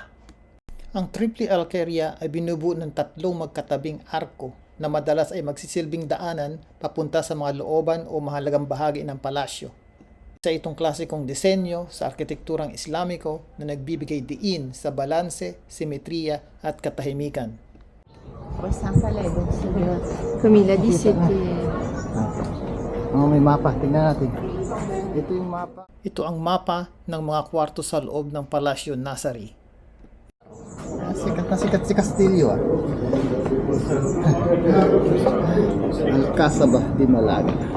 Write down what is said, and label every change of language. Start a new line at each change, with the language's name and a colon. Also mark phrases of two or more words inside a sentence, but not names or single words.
Filipino: Ang Triple Alqueria ay binubuo ng tatlong magkatabing arko na madalas ay magsisilbing daanan papunta sa mga looban o mahalagang bahagi ng palasyo. Sa itong klasikong disenyo sa arkitekturang Islamiko na nagbibigay diin sa balanse, simetriya at katahimikan.
French: Comme il a dit, c'était...
Filipino: May mapa, tingnan natin. Ito yung mapa. Ito ang mapa ng mga kwarto sa loob ng Palasyo Nazari. Sikat na sikat si Castillo, ah. Alcázaba de Malaga.